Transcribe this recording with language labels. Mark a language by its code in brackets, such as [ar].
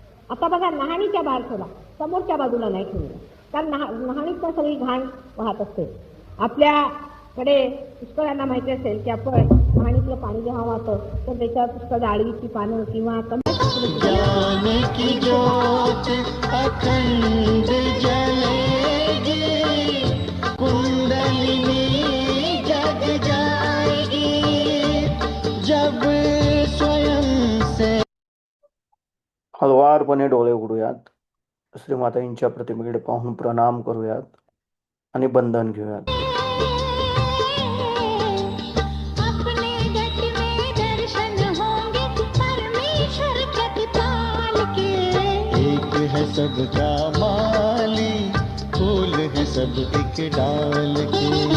[mr] आता बघा नहाणीच्या बाहेर ठेवला, समोरच्या बाजूला नाही ठेवला, कारण नहाणीत सगळी घाण वाहत असते. आपल्याकडे पुष्कळांना माहिती असेल की आपण नहाणीतलं पाणी जेव्हा वाहतं तर त्याच्यावर पुष्कळ आडवीची पानं किंवा [hi] ज्ञान की ज्योत अखंड जलेगी, कुंडलिनी जग जाएगी जब स्वयं से. [mr] हळुवारपणे डोळे उघडूयात, श्रीमाताईंच्या प्रतिमेकडे पाहून प्रणाम करूयात आणि बंधन घेऊयात. [hi] अपने गट में दर्शन होंगे परमेश्वर प्रतिपाल के. एक है सबका माली, फूल है सब एक डाल के.